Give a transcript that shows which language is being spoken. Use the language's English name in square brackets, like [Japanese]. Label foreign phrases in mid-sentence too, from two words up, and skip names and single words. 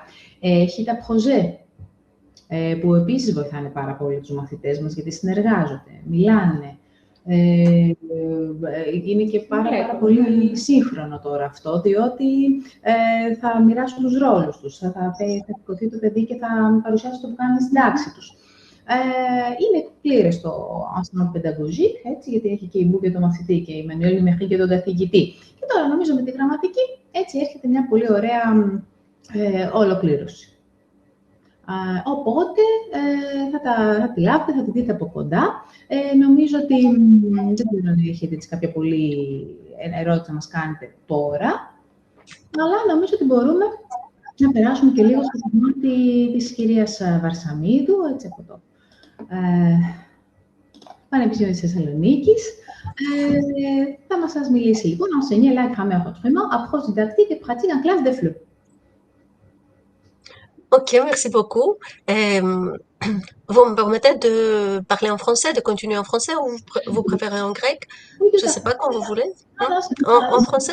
[Greek] Έχει τα projet, που επίσης βοηθάνε πάρα πολύ τους μαθητές μας, γιατί συνεργάζονται, μιλάνε. Είναι και πάρα πολύ σύγχρονο τώρα αυτό, διότι θα μοιράσουν τους ρόλους τους. Θα σηκωθεί το παιδί και θα παρουσιάσει το που κάνουν στην τάξη τους. Είναι πλήρες το [French] ensemble pédagogique, [Greek] έτσι, γιατί έχει και η Μπου και το μαθητή και η Μανουέλ μέχρι και τον καθηγητή. Και τώρα νομίζω με τη γραμματική, έτσι έρχεται μια πολύ ωραία ολοκλήρωση. Οπότε θα τη λάβετε, θα τη δείτε από κοντά. Νομίζω ότι δεν ξέρω αν έχετε κάποια πολύ ερώτηση να μας κάνετε τώρα, αλλά νομίζω ότι μπορούμε να περάσουμε και λίγο στο κομμάτι της κυρίας Βαρσαμίδου, έτσι από το Πανεπιστήμιο της Θεσσαλονίκης. Θα σας μιλήσει λοιπόν [French] enseigner la grammaire autrement, approche didactique et pratique en classe de FLE. Ok, merci beaucoup. Vous me permettez de parler en français, de continuer en français ou vous préférez en grec? Je ne sais pas quand vous voulez. En français?